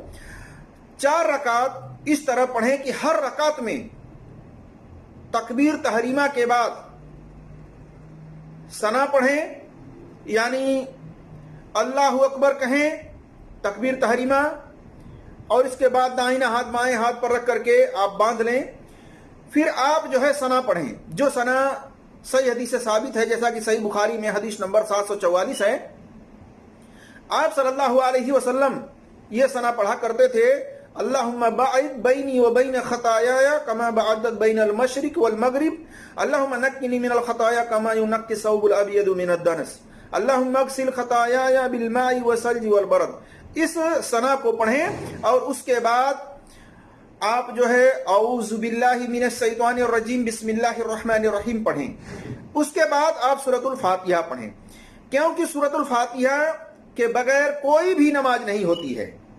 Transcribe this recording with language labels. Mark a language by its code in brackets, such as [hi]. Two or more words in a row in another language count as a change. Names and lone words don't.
[ur] 4 رکعت اس طرح پڑھیں کہ ہر رکعت میں تکبیر تحریمہ کے بعد ثنا پڑھیں، یعنی [ar] اللہ اکبر [ur] کہیں تکبیر تحریمہ، اور اس کے بعد دائیں ہاتھ بائیں ہاتھ پر رکھ کر کے آپ باندھ لیں، پھر آپ جو ہے ثنا پڑھیں، جو ثنا صحیح حدیث سے ثابت ہے، جیسا کہ صحیح بخاری میں حدیث نمبر 744 ہے۔ [ar] آپ صلی اللہ علیہ وسلم [ur] یہ ثنا پڑھا کرتے تھے: [ar] اللہم باعد بینی و بین خطایای کما بعدت بین المشرق والمغرب، اللہم نقنی من الخطایا کما ینقی الثوب الابیض من الدنس، اللہم اغسل خطایای بالماء والثلج والبرد۔ [ur] اس ثنا کو پڑھیں اور اس کے بعد آپ جو ہے [ar] اعوذ باللہ من الشیطان الرجیم بسم اللہ الرحمن الرحیم [ur] پڑھیں۔ اس کے بعد آپ سورۃ الفاتحہ پڑھیں، کیونکہ سورۃ الفاتحہ کے بغیر کوئی بھی نماز نہیں ہوتی ہے۔